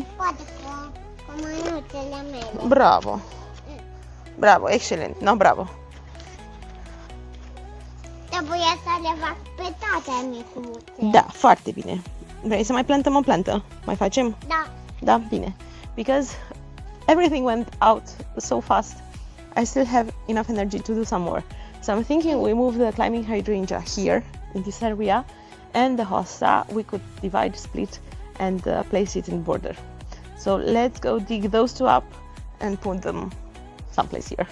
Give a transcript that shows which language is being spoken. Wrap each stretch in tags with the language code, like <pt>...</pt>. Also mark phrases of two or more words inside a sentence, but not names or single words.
<ro>Poate cu mânuțele mele. Bravo. Bravo, excelent.</ro> <en>No, bravo.</en> <ro>trebuie să le fac pe toate micuțe. Da, foarte bine. Vrei să mai plantăm o plantă? Mai facem? Da. Da, bine.</ro> <en>Because everything went out so fast, I still have enough energy to do some more. So I'm thinking we move the climbing hydrangea here in this area, and the hosta we could divide, split, and place it in border. So let's go dig those two up and put them someplace here.</en>